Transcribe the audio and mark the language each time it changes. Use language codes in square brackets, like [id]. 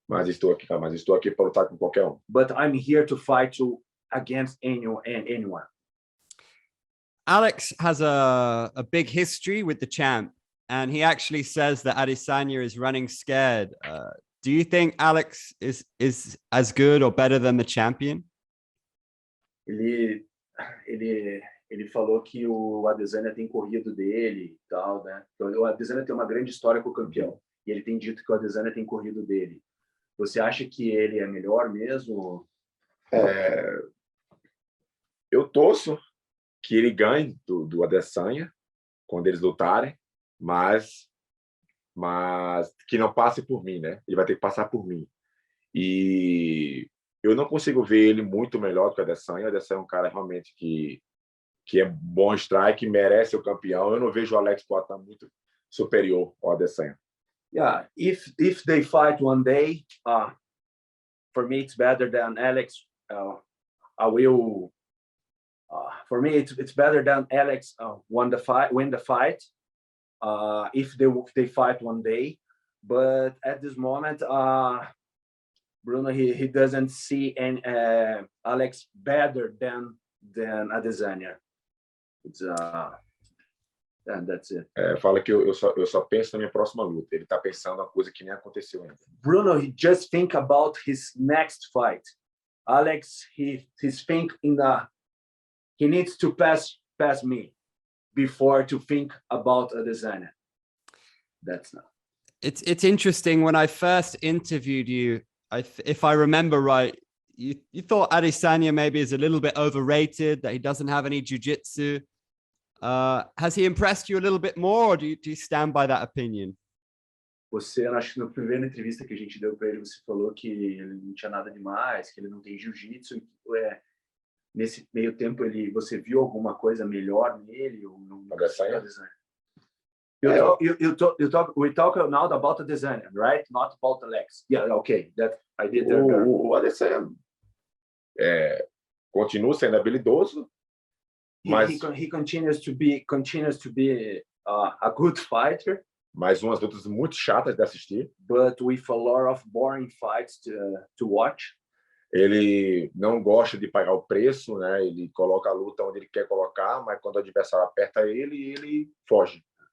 [pt] Mas estou aqui para lutar com qualquer um. [en] But I'm here to fight against anyone. Alex has a big history with the champ, and he actually says that Adesanya is running scared. Do you think Alex is as good or better than the champion? [pt] Ele falou que o Adesanya tem corrido dele e tal, né? O Adesanya tem uma grande história com o campeão. E ele tem dito que o Adesanya tem corrido dele. Você acha que ele é melhor mesmo? Eu torço que ele ganhe do Adesanya quando eles lutarem, mas que não passe por mim, né? Ele vai ter que passar por mim. E eu não consigo ver ele muito melhor do que o Adesanya. O Adesanya é um cara realmente que é bom strike, merece ser o campeão. Eu não vejo o Alex Poatan muito superior ao Adesanya. [en] Yeah, if they fight one day, for me it's better than Alex. I will. For me, it's better than Alex win the fight. If they fight one day, but at this moment, Bruno, he doesn't see any Alex better than Adesanya. It's and that's it. [pt] Fala que eu só penso na minha próxima luta. Ele tá pensando uma coisa que nem aconteceu ainda. [en] Bruno, he just think about his next fight. Alex, he's think he needs to pass me before to think about Adesanya. That's not. It's interesting. When I first interviewed you, if I remember right, you thought Adesanya maybe is a little bit overrated, that he doesn't have any jiu-jitsu. Has he impressed you a little bit more, or do you stand by that opinion? [pt] Você, acho que na primeira entrevista que a gente deu para ele, você falou que ele não tinha nada demais, que ele não tem jiu-jitsu. Nesse meio tempo, você viu alguma coisa melhor nele? Ou não? Adesanya? [en] We talk now about Adesanya, right? Not about Alex. Yeah, okay. That I did. [pt] O Adesanya continua sendo habilidoso, mas [en] he continues to be a good fighter. [pt] Mas umas lutas muito chatas de assistir. [en] But with a lot of boring fights to watch. [pt] Ele não gosta de pagar o preço, né? Ele coloca a luta onde ele quer colocar, mas quando o adversário aperta ele foge.